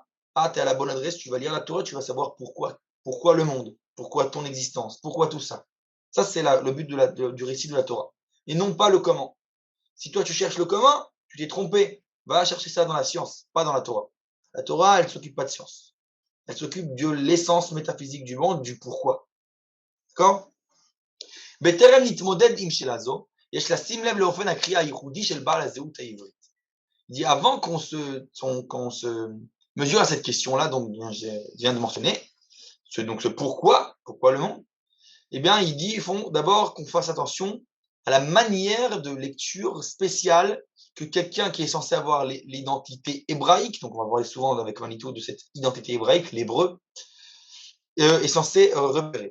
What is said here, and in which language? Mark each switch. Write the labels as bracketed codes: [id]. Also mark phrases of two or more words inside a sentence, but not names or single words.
[fr] Ah, tu es à la bonne adresse, tu vas lire la Torah, tu vas savoir pourquoi. Pourquoi le monde, pourquoi ton existence, pourquoi tout ça. Ça, c'est le but du récit de la Torah. Et non pas le comment. Si toi tu cherches le comment, tu t'es trompé. Va chercher ça dans la science, pas dans la Torah. La Torah, elle ne s'occupe pas de science. Elle s'occupe de l'essence métaphysique du monde, du pourquoi. D'accord? [he] בטרם נתמודד עם שאלה זו, יש לשים לב לאופן הקריאה הייחודי של בעל הזהות העברית. [fr] Il dit avant qu'on se mesure à cette question-là, donc je viens de mentionner, ce pourquoi le monde, eh bien, il dit, il faut d'abord qu'on fasse attention à la manière de lecture spéciale que quelqu'un qui est censé avoir l'identité hébraïque, donc on va parler souvent avec Manitou de cette identité hébraïque, l'hébreu, est censé repérer.